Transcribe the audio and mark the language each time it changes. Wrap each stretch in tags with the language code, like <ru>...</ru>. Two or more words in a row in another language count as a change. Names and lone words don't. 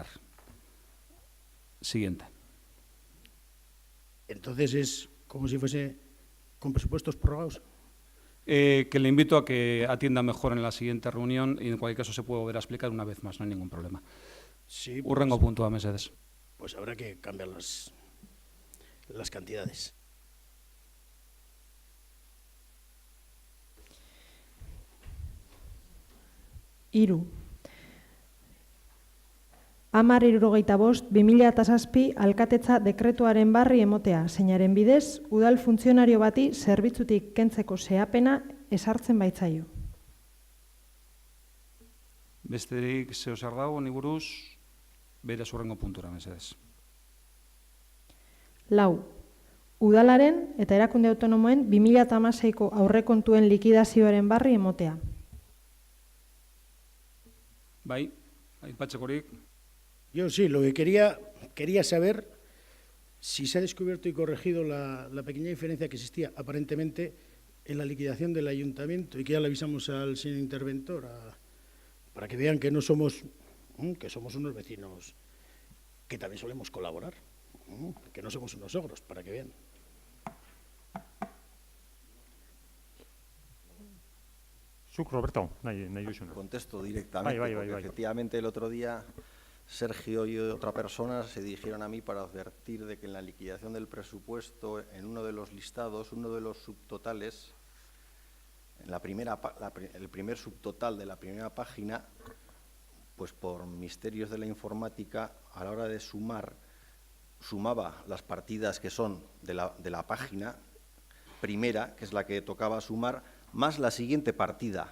<es>Siguiente. Entonces es como si fuese con presupuestos prorrogados. Que le invito a que atienda mejor en la siguiente reunión y en cualquier caso se puede volver a explicar una vez más, no hay ningún problema. Sí,</es> <eu>Hurrengo puntua, mesedez.</eu> <es>pues habrá que cambiar las cantidades.</es> <eu>Hiru. 10.075/2007 alkatetza dekretuaren barri emotea, zeinaren bidez, udal funtzionario bati zerbitzutik kentzeko xehapena ezartzen baitzaio. Besterik zeo zer dago, ni buruz, beraz hurrengo puntura, mesedez. 4. Udalaren eta erakunde autonomoen 2016ko aurrekontuen likidazioaren barri emotea. Bai, aipatzekorik.</eu> <es>Yo sí, lo que quería saber si se ha descubierto y corregido la pequeña diferencia que existía aparentemente en la liquidación del ayuntamiento y que ya le avisamos al señor interventor para que vean que no somos, que somos unos vecinos que también solemos colaborar, que no somos unos ogros, para que vean.</es> <eu>Zuk, Roberto, nahi duzuna.</eu> <es>Contesto directamente, porque efectivamente el otro día Sergio y otra persona se dirigieron a mí para advertir de que en la liquidación del presupuesto, en uno de los listados, uno de los subtotales, en el primer subtotal de la primera página, pues por misterios de la informática, a la hora de sumaba las partidas que son de la página primera, que es la que tocaba sumar, más la siguiente partida.</es>